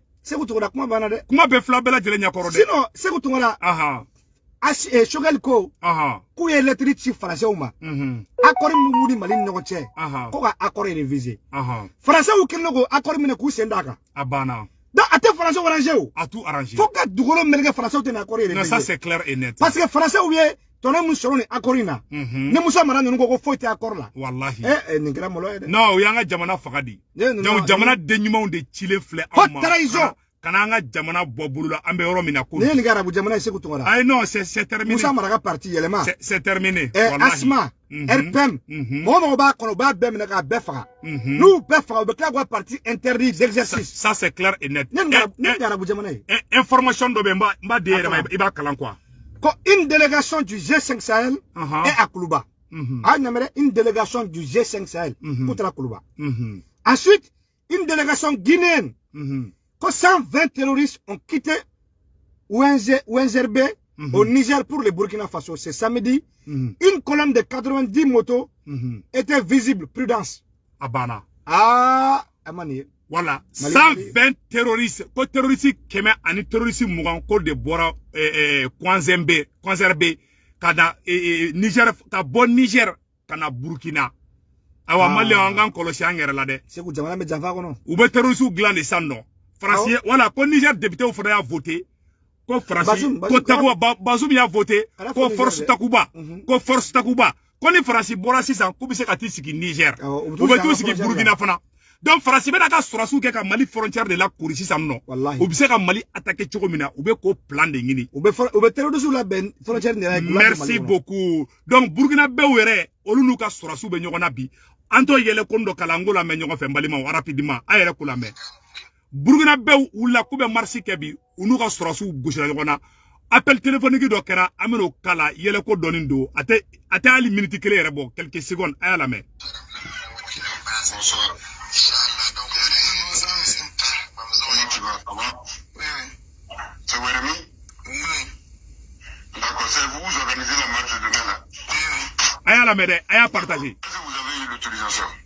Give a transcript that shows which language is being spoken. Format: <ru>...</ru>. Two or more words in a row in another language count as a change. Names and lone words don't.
<bm>Segu tugura kuma bana dɛ. Kuma bɛɛ filɛ bɛɛ lajɛlen ɲɛkɔrɔ dɛ. Sinon Segu tugura. Choguel ko. K'u ye lettre ci français ma. Accord mu ni Mali ni ɲɔgɔn cɛ. Ko ka accord révisé. Français u kɛlen ko accord minɛ k'u sen d'a kan. A banna. Donc a tɛ français arrangé o.</bm> <fr>A tout arrangé. Faut que</fr> <bm>dugukolo meleke français tɛ na accord révisé.</bm> <fr>Non ça c'est clair et net. Parce que</fr> <bm>français u ye tɔnɔ mun sɔrɔ ni accord in na. Ni Musa Mara ninnu ko foyi tɛ accord la. Wallahi. Nin kɛra malo ye dɛ. Non o y'an ka jamana faga di. Donc jamana den ɲumanw de cilen filɛ aw ma.</bm> <fr>Haute trahison.</fr> <bm>Kana an ka jamana bɔ bolo la an bɛ yɔrɔ min na ko. Ni nin kɛra arabu jamana ye Segu Tunkara.</bm> <fr>Ayi non c'est terminé.</fr> <bm>Musa Mara ka parti yɛlɛma.</bm> <fr>C'est terminé.</fr> <bm>Wallahi. Asma. RPM. Mɔgɔ b'a kɔnɔ u b'a bɛɛ minɛ k'a bɛɛ faga. N'u bɛɛ faga u bɛ tila k'u ka parti</bm> <fr>interdit d'exercice. Ça c'est clair et net.</fr> <bm>Ne nin arabu jamana ye. Information dɔ bɛ n b'a di yɛrɛ ma i b'a kalan quoi.</bm> <fr>Une délégation du G5 Sahel est à Koulouba. Une délégation du G5 Sahel est à Koulouba. Ensuite, une délégation guinéenne. 120 terroristes ont quitté Ouenzerbe au Niger pour le Burkina Faso. C'est samedi. Une colonne de 90 motos était visible. Prudence.</fr> <bm>Abana. Amani. Voilà, 120 terroristes, ko terroristes kɛmɛ ani terroristes mugan ko de bɔra Kwanzerbe kana Niger ka bɔ Niger kana Burkina. Awa Mali an kan kɔlɔsi an yɛrɛ la dɛ. Segu jamana bɛ janfa kɔnɔ. U bɛ terroristes dilan de san nɔ. Faransi voilà ko Niger député fana y'a voté. Ko Faransi ko Takuba Bazoum y'a voté. Ko force Takuba. Ko force Takuba. Ko ni Faransi bɔra sisan k'u bɛ se ka t'i sigi Niger. U bɛ t'u sigi Burkina fana. Donc Faransi bɛ na ka sɔrɔsiw kɛ ka Mali frontière de la kori sisan nɔ. U bɛ se ka Mali attaquer cogo min na u bɛ k'o plan de ɲini. U bɛ terroristes labɛn frontière de la.</bm> <fr>Merci beaucoup.</fr> <bm>Donc Burkina bɛw yɛrɛ olu n'u ka sɔrɔsiw bɛ ɲɔgɔn na bi. An t'o yɛlɛ ko dɔ kalan ko lamɛn ɲɔgɔn fɛ balimaw rapidement a yɛrɛ ko lamɛn. Burkina bɛw wulila k'u bɛ marche kɛ bi u n'u ka sɔrɔsiw gosira ɲɔgɔn na. Appel téléphonique dɔ kɛra an bɛn'o kala yɛlɛ ko dɔɔnin don a tɛ hali minute kelen yɛrɛ bɔ</bm> <fr>quelques secondes</fr> <bm>a y'a lamɛn.</bm> <fr>C'est Weremi? D'accord, c'est vous organisez la marche de demain là?</fr> <bm>Aya la mede, aya partager.</bm> <fr>Est-ce que vous avez eu l'autorisation?</fr>